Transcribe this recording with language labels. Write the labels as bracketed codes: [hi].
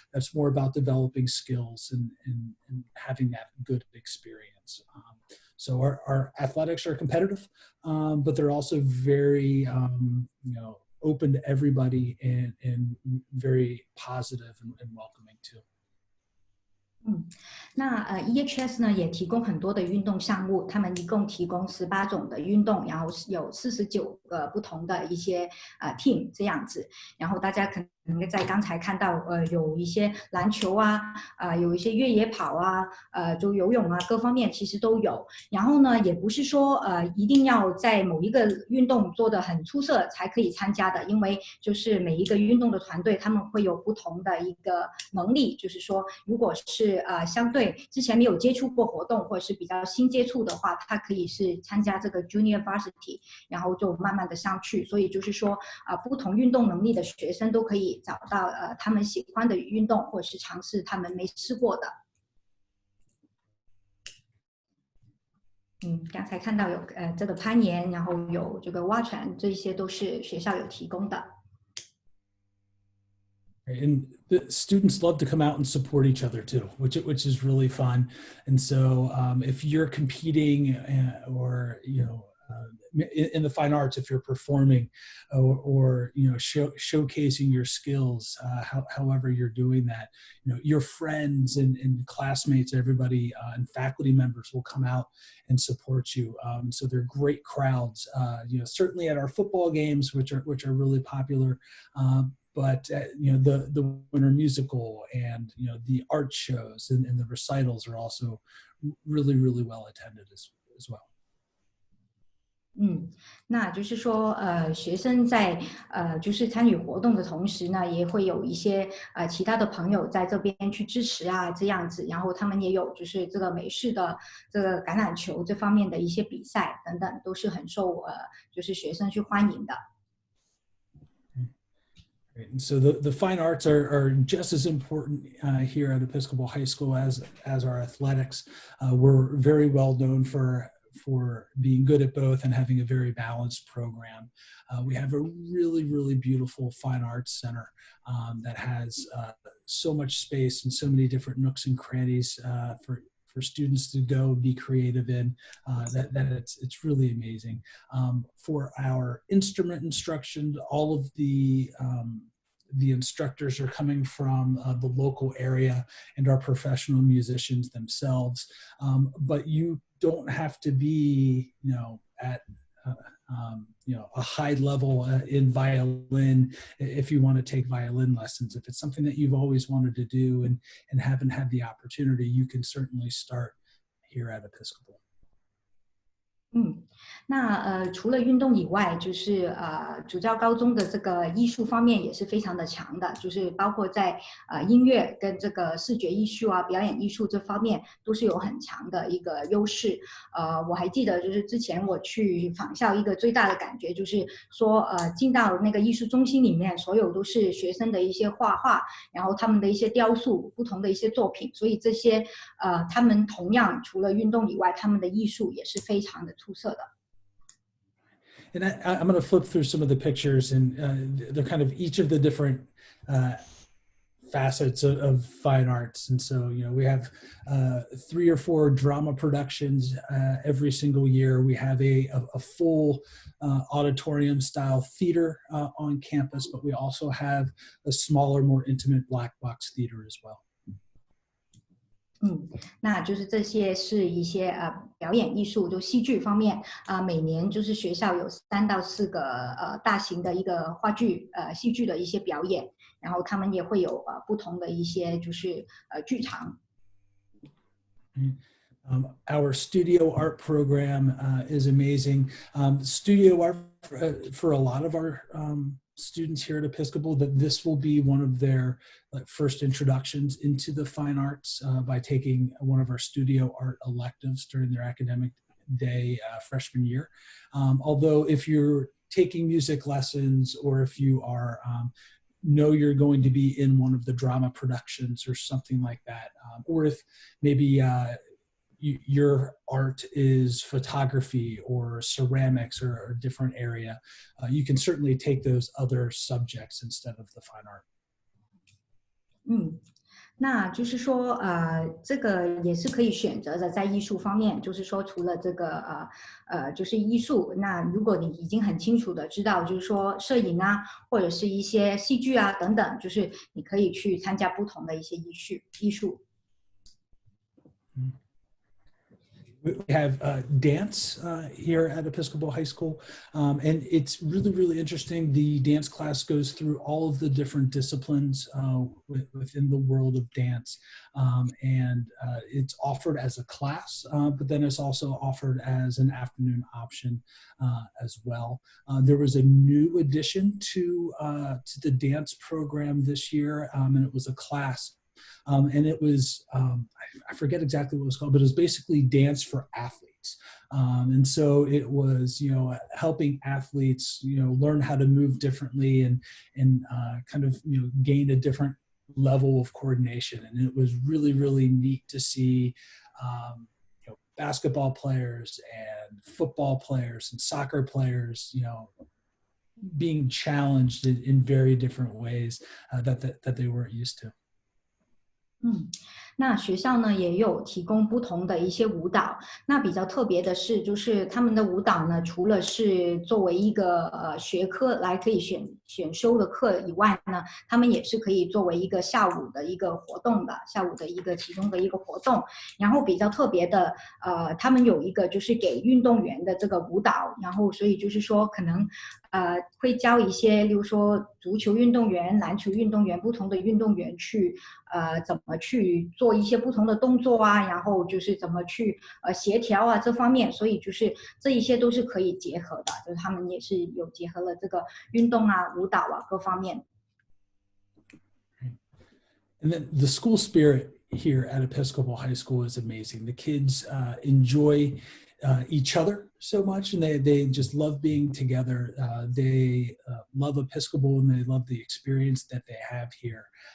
[en] That's more about developing skills and having that good experience. So our athletics are competitive, but they're also very open to everybody and very positive and welcoming too. [zh] EHS 呢也提供很多的运动项目，他们一共提供18种的运动，然后有49个不同的一些team 这样子，然后大家可能在刚才看到有一些篮球啊，有一些越野跑啊，就游泳啊，各方面其实都有。然后呢，也不是说一定要在某一个运动做得很出色才可以参加的，因为就是每一个运动的团队他们会有不同的一个能力，就是说如果是相对之前没有接触过活动或者是比较新接触的话，他可以是参加这个 Junior Varsity， 然后就慢慢的上去。所以就是说不同运动能力的学生都可以找到他们喜欢的运动，或者是尝试他们没试过的。刚才看到有这个攀岩，然后有这个蛙船，这些都是学校有提供的。 [en] And the students love to come out and support each other too, which is really fun. And so if you're competing or in the fine arts, if you're performing or showcasing your skills, however you're doing that, your friends and classmates, everybody and faculty members will come out and support you. So they're great crowds. Certainly at our football games, which are really popular. But the winter musical and the art shows and the recitals are also really, really well attended as well. [zh] 那就是说学生在就是参与活动的同时呢，也会有一些其他的朋友在这边去支持啊，这样子，然后他们也有就是这个美式的这个橄榄球这方面的一些比赛等等，都是很受就是学生去欢迎的。 [en] And so the fine arts are just as important here at Episcopal High School as our athletics. We're very well known for being good at both and having a very balanced program. We have a really, really beautiful fine arts center that has so much space and so many different nooks and crannies for students to go be creative in, that it's really amazing. For our instrument instruction, all of the instructors are coming from the local area and are professional musicians themselves. But you don't have to be, at a high level in violin if you want to take violin lessons. If it's something that you've always wanted to do and haven't had the opportunity, you can certainly start here at Episcopal. [zh] 那除了运动以外，就是主教高中的这个艺术方面也是非常的强的，就是包括在音乐跟这个视觉艺术啊、表演艺术这方面都是有很强的一个优势。我还记得就是之前我去访校，一个最大的感觉就是说，进到那个艺术中心里面，所有都是学生的一些画画，然后他们的一些雕塑，不同的一些作品，所以这些他们同样除了运动以外，他们的艺术也是非常的出色的。 [en] And I'm going to flip through some of the pictures, and they're kind of each of the different facets of fine arts. And so, we have 3 or 4 drama productions every single year. We have a full auditorium style theater on campus, but we also have a smaller, more intimate black box theater as well. [zh] 那就是这些是一些表演艺术，就戏剧方面每年就是学校有3到4个大型的一个话剧戏剧的一些表演，然后他们也会有不同的一些就是剧场。 [en] Our studio art program is amazing. Studio art for a lot of our students here at Episcopal, that this will be one of their first introductions into the fine arts by taking one of our studio art electives during their academic day freshman year. Although if you're taking music lessons, or if you are know you're going to be in one of the drama productions or something like that, or if maybe your art is photography or ceramics or a different area, you can certainly take those other subjects instead of the fine art. [zh] 那就是说这个也是可以选择的，在艺术方面，就是说除了这个就是艺术，那如果你已经很清楚的知道，就是说摄影啊，或者是一些戏剧啊等等，就是你可以去参加不同的一些艺术。 [en] We have dance here at Episcopal High School, and it's really, really interesting. The dance class goes through all of the different disciplines within the world of dance, and it's offered as a class, but then it's also offered as an afternoon option as well. There was a new addition to the dance program this year, and it was a class. And it was, I forget exactly what it was called, but it was basically dance for athletes. And so it was, helping athletes, learn how to move differently and kind of, gain a different level of coordination. And it was really, really neat to see, basketball players and football players and soccer players, being challenged in very different ways that they weren't used to. [zh] 那学校呢也有提供不同的一些舞蹈。那比较特别的是，就是他们的舞蹈呢，除了是作为一个学科来可以选修的课以外呢，他们也是可以作为一个下午的一个活动的，下午的一个其中的一个活动。然后比较特别的，他们有一个就是给运动员的这个舞蹈，然后所以就是说可能会教一些，例如说足球运动员、篮球运动员不同的运动员去怎么去做一些不同的动作啊，然后就是怎么去协调啊这方面，所以就是这一些都是可以结合的，就是他们也是有结合了这个运动啊、舞蹈啊各方面。 [en] And then the school spirit here at Episcopal High School is amazing. The kids enjoy each other so much, and they just love being together. They love Episcopal, and they love the experience that they have here.